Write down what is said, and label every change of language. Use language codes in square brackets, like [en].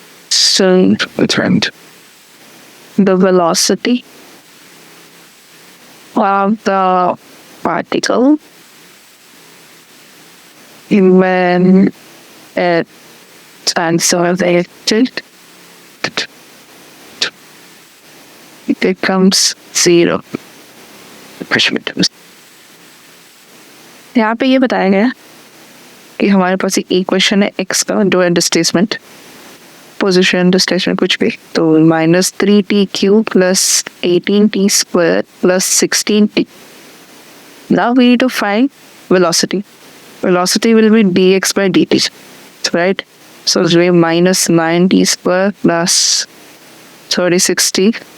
[en] So returned the velocity of the particle when it accelerated, it becomes 0. [hi] यहाँ पे ये बताया गया कि हमारे पास एक इक्वेशन है x का जो है डिस्प्लेसमेंट, पोजिशन, डिस्प्लेसमेंट कुछ भी, तो -3t³ [en] plus 18t square plus 16t. Now we need to find velocity. Velocity will be dx by dt, right? So it's going -9t square plus 36t.